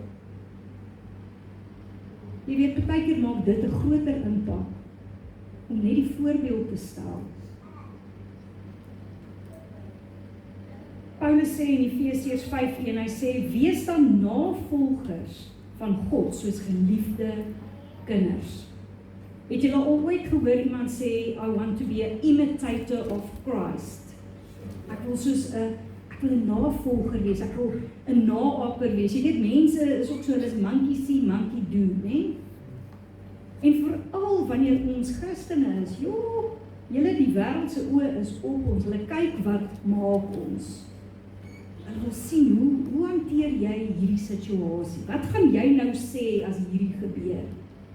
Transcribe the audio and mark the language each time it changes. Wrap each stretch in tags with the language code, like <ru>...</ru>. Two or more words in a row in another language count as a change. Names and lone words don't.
<af>Jy weet, baie keer maak dit 'n groter impak om net die voorbeeld te stel. Paulus sê in Efesiërs 5:1, hy sê, wees dan navolgers van God soos geliefde kinders. Het julle al ooit gehoor iemand sê,</af> <en>I want to be an imitator of Christ?</en> <af>Ek wil 'n navolger wees, ek wil 'n naaper wees. Jy weet, mense is ook so, hulle is</af> <en>monkey see, monkey do,</en> <af>né? En veral wanneer ons Christene is, julle die wêreld se oë is op ons, hulle kyk wat maak ons. Hulle wil sien, hoe hanteer jy hierdie situasie? Wat gaan jy nou sê as hierdie gebeur?</af>